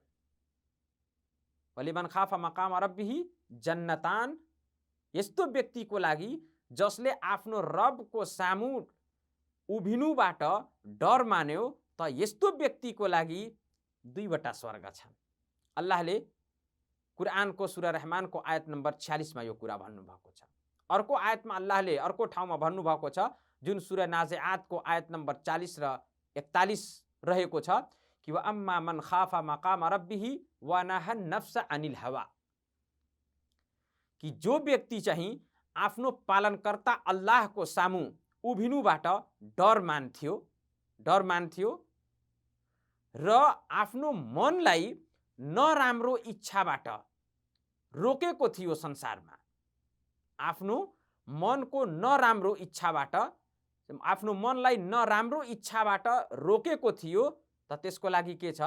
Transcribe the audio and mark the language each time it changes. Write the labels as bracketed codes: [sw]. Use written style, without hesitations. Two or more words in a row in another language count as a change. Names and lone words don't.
[ar] ولمن خاف مقام ربه جنتان, [ne] यस्तो व्यक्तिको लागि जसले आफ्नो रबको सामु उभिनुबाट डर मान्यो, त यस्तो व्यक्तिको लागि दुईवटा स्वर्ग छन्। अल्लाहले कुरआनको सूरा रहमानको आयत नम्बर 46 मा यो कुरा भन्नुभएको छ। अर्को आयतमा अल्लाहले अर्को ठाउँमा भन्नुभएको छ, जुन सूरा नाज़िआतको आयत नम्बर 40 र 41 रहेको छ कि [ar] وأما من خاف مقام ربه ونهى النفس عن الهوى, [ne] कि जो व्यक्ति चाहिँ आफ्नो पालनकर्ता अल्लाहको सामु उभिनुबाट डर मान्थ्यो र आफ्नो मनलाई नराम्रो इच्छाबाट रोकेको थियो संसारमा, आफ्नो मनको नराम्रो इच्छाबाट, आफ्नो मनलाई नराम्रो इच्छाबाट रोकेको थियो, त त्यसको लागि के छ?